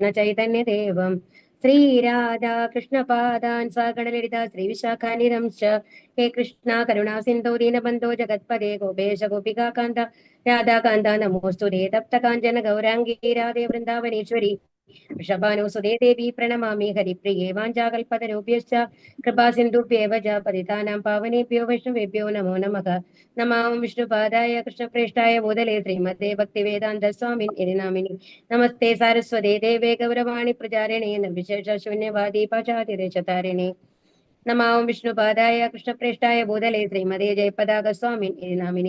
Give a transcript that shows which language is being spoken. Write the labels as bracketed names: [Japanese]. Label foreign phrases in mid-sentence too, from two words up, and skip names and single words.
[Sanskrit] ചൈതന്യദേവം ശ്രീരാധാ കൃഷ്ണപാദാൻ സഗണലളിത ശ്രീവിശാഖാനിധം ച ഹേ കൃഷ്ണ കരുണാ സിന്ധോ ദീനബന്ധോ ജഗത്പദേ ഗോപേശ ഗോപികാകാന്ത രാധാകാന്ത നമോസ്തുതേ തപ്ത കാഞ്ചന ഗൗരാംഗീ രാധേ വൃന്ദാവനേശ്വരി വൃഷഭാനുസുതേ ദേവി പ്രണമാമി ഹരിപ്രിയേ വാഞ്ചാകൽപതരുഭ്യശ്ച കൃപാ സിന്ധുഭ്യേവ ച പതിതാനാം പാവനേഭ്യോ വൈഷ്ണവേഭ്യോ നമോ നമഃ. നമാം വിഷ്ണുപാദായ കൃഷ്ണപ്രേഷ്ഠായ ഭൂതലേ ശ്രീമതേ ഭക്തിവേദാന്ത സ്വാമിൻ ഇതി നാമിനി. നമസ്തേ സാരസ്വതേ ദേവേ ഗൗരവാണി പ്രചാരിണേ നിർവിശേഷ ശൂന്യവാദി പാചാതിരേശതാരിണേ. നമാം വിഷ്ണുപാദായ കൃഷ്ണപ്രേഷ്ഠായ ഭൂതലേ ശ്രീമതേ ജയപതാക സ്വാമിൻ ഇതി നാമിനി.